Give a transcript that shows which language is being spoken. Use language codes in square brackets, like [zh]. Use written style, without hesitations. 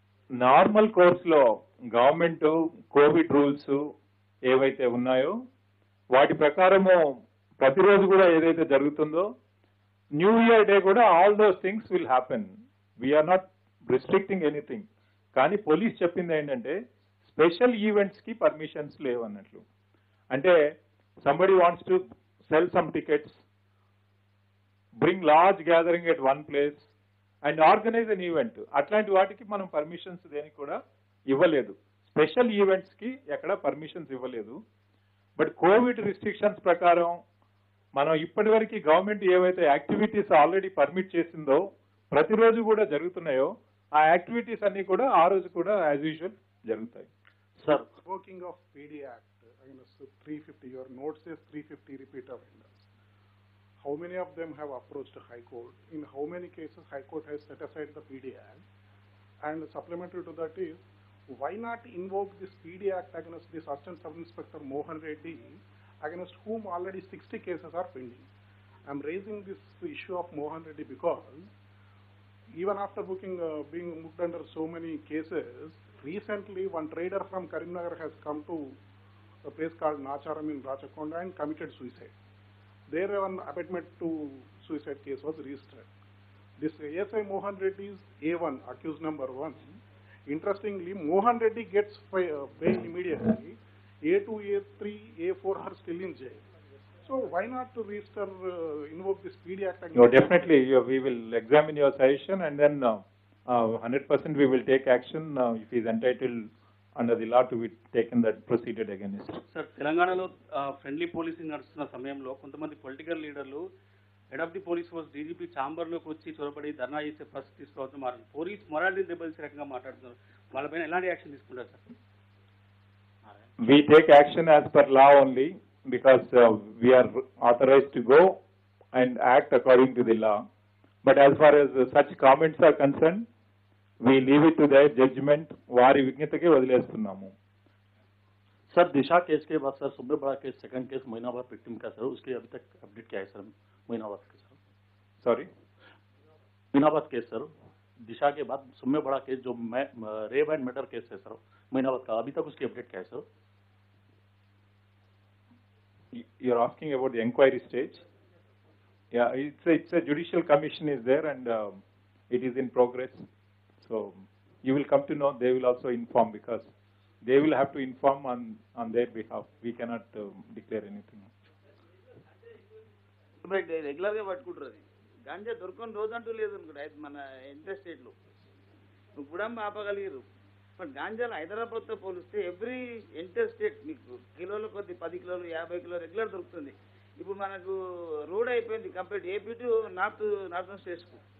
[te] Normal course లో government Covid rules ఏవైతే ఉన్నాయో వాటి ప్రకారము ప్రతిరోజు కూడా ఏదైతే జరుగుతుందో న్యూ ఇయర్ డే కూడా [en] All those things will happen. We are not restricting anything. [te] కానీ పోలీస్ చెప్పింది ఏంటంటే స్పెషల్ ఈవెంట్స్ కి పర్మిషన్స్ లేవు అన్నట్లు. [en] అంటే somebody wants to sell some tickets, bring large gathering at one place and organize an event. [te] అట్లాంటి వాటికి మనం పర్మిషన్స్ దేనికి కూడా ఇవ్వలేదు. స్పెషల్ ఈవెంట్స్ కి ఎక్కడ పర్మిషన్స్ ఇవ్వలేదు. బట్ కోవిడ్ రిస్ట్రిక్షన్స్ ప్రకారం మనం ఇప్పటి వరకు గవర్నమెంట్ ఏవైతే యాక్టివిటీస్ ఆల్రెడీ పర్మిట్ చేసిందో ప్రతిరోజు కూడా జరుగుతున్నాయో ఆ యాక్టివిటీస్ అన్ని కూడా ఆ రోజు కూడా యాజ్ యూజువల్ జరుగుతాయి. [en] Sir, working of PD Act 350, your note says 350 repeat offenders. How many of them have approached High Court? In how many cases High Court has set aside the PD Act? And supplementary to that is, why not invoke this PD Act against this Assistant Sub-Inspector Mohan Reddy, against whom already 60 cases are pending? I am raising this issue of Mohan Reddy because even after being booked under so many cases, recently one trader from Karimnagar has come to a place called Nacharam in Rachakonda and committed suicide. There an abatement to suicide case was registered. This ASI Mohan Reddy is A1, accused number 1. Interestingly, Mohan Reddy gets bail immediately. A2, A3, A4 are still in jail. So why not to register, invoke this PD Act? No, definitely we will examine your suggestion and then 100% we will take action if he is entitled under the law to be taken that proceeded against. [te] Sir, తెలంగాణలో friendly policing నడుస్తున్న సమయంలో కొంతమంది political లీడర్లు head of the police force DGP ఛాంబర్లోకి వచ్చి చొరబడి ధర్నా చేసే పరిస్థితి తీసుకోవద్దు, మరి పోలీస్ మొరాలిటీ దెబ్బతీసే రకంగా మాట్లాడుతున్నారు. వాళ్ళపైన ఎలాంటి యాక్షన్ తీసుకుంటారు sir? [en] We take action as per law only because we are authorized to go and act according to the law. But as far as such comments are concerned, we leave it to their judgment. [te] వారి విజ్ఞతకే వదిలేస్తున్నాము. [hi] Sir, दिशा case के बाद sir सबसे बड़ा case second case महीनाबाद victim का sir, उसके अभी तक update क्या है सर? महीनाबाद के सर, [en] sorry, [hi] महीनाबाद केस सर, दिशा के बाद सबसे बड़ा केस जो रेप एंड मर्डर केस है सर महीनाबाद का, अभी तक उसकी अपडेट क्या है sir? [en] You are asking about the inquiry stage? Yeah, it's a judicial commission is there and it is in progress. So you will come to know. They will also inform because they will have to inform on their behalf. We cannot declare anything. [te] Regular గా పట్టుకుంటారు. గాంజా దొరకని రోజు అంటూ లేదు అనుకుంటా మన inter state లో. నువ్వు కూడా ఆపగలిగారు. బట్ గాంజాలు హైదరాబాద్ తో పోలిస్తే ఎవ్రీ ఇంటర్ స్టేట్ మీకు కిలోల కొద్ది 10 కిలోలు 50 కిలోలు రెగ్యులర్ దొరుకుతుంది. ఇప్పుడు మనకు రోడ్ అయిపోయింది complete AP to northern states కు.